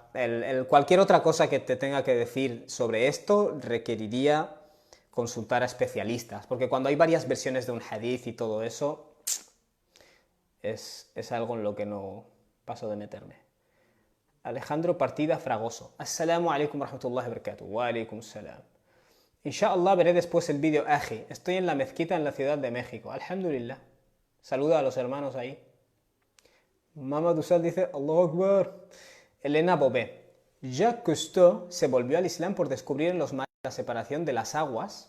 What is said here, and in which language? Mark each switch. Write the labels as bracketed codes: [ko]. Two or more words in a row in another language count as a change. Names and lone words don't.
[es] Cualquier otra cosa que te tenga que decir sobre esto requeriría consultar a especialistas, porque cuando hay varias versiones de un hadith y todo eso, es algo en lo que no paso de meterme. Alejandro Partida Fragoso. [ar] السلام عليكم ورحمة الله وبركاته. وعليكم السلام. [es] Inshallah veré después el vídeo Aji. Estoy en la mezquita en la Ciudad de México. Alhamdulillah. Saluda a los hermanos ahí. Mama Dusal dice [ar] الله أكبر. [es] Elena Bobé. Jacques Cousteau se volvió al Islam por descubrir en los mares la separación de las aguas.